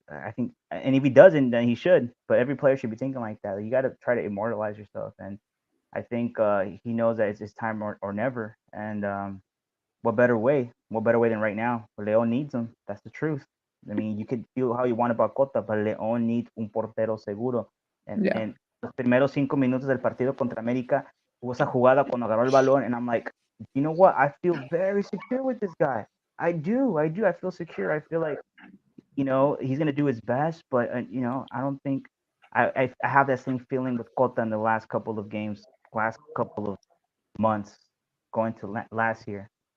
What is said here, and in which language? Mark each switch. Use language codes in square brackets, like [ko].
[en] And if he doesn't, then he should. But every player should be thinking like that. You got to try to immortalize yourself, and I think he knows that it's time or never. And what better way than right now? Leon needs him. That's the truth. I mean, you could feel how you want about Cota, but Leon needs [es] un portero seguro. En los primeros 5 minutos del partido contra América, hubo esa jugada cuando agarró el balón, [en] and I'm like, you know what? I feel very secure with this guy. I do. I feel secure. I feel like, he's going to do his best, but, I don't think I have that same feeling with Cota in the last couple of games, last couple of months going to last year.